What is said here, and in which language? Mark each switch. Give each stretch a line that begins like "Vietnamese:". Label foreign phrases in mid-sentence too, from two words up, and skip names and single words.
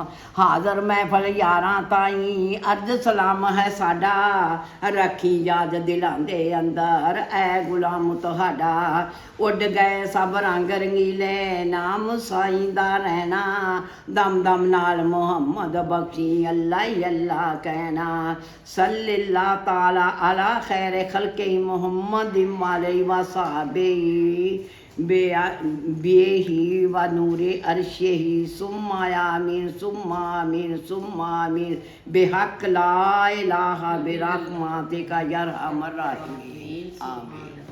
Punjabi: حاضر محفل یاراں تائیں، عرض سلام ہے ساڈا، رکھی یاد دلاں دے اندر اے غلام تہاڈا. اُڈ گئے سب رنگ رنگیلے، نام سائیں دا رہنا، دم دم نال محمد بخشا اللہ ہی اللہ کہنا.
Arabic: صلى الله تعالى على خير خلقه محمد عليه وصحبه ونور عرشه، ثم آمين ثم آمين ثم آمين، بحق لا إله برحمتك يا أرحم الراحمين آمين.